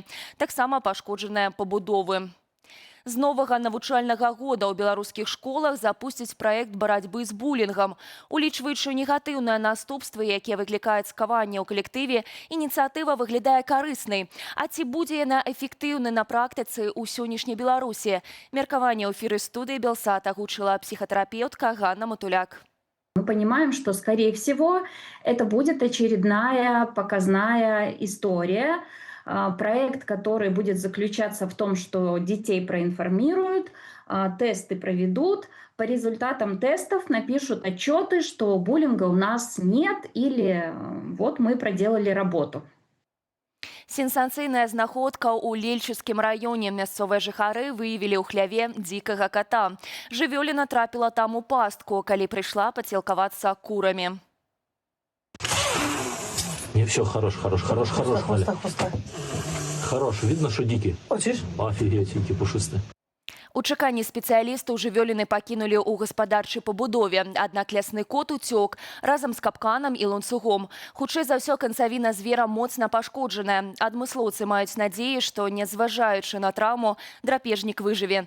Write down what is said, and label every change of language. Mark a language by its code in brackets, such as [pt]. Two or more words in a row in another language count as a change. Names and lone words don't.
[be] Таксама пашкоджаныя пабудовы. З новага навучальнага года ў беларускіх школах запусцяць праект барацьбы з булінгам. Улічваючы негатыўныя наступствы, якія выклікаюць скаванне ў калектыве, ініцыятыва выглядае карыснай. А ці будзе яна эфектыўнай на практыцы ў сённяшняй Беларусі? Меркаванне ў эфіры студыі Белсат агучыла псіхатэрапеўтка Ганна Матуляк. [ru] Мы понимаем, что, скорее всего, это будет очередная показная история, проект, который будет заключаться в том, что детей проинформируют, тесты проведут, по результатам тестов напишут отчеты, что буллинга у нас нет или вот мы проделали работу. [be] Сенсацыйная знаходка ў Лельчыцкім раёне. Мясцовыя жыхары выявілі ў хляве дзікага кота. Жывёліна трапіла там у пастку, калі прыйшла пацелкавацца курамі. [ru] Не, все, хорош, Валя. Хорош, видно, что дикий? Офигеть, дикий, пушистый. [be] У чаканні спецыялістаў жывёліны пакінулі ў гаспадарчай пабудове. Аднак лясны кот уцёк разам з капканам і ланцугом. Хутчэй за ўсё, канцавіна звера моцна пашкоджаная. Адмыслоўцы маюць надзеі, што, нязважаючы на траўму, драпежнік выжыве.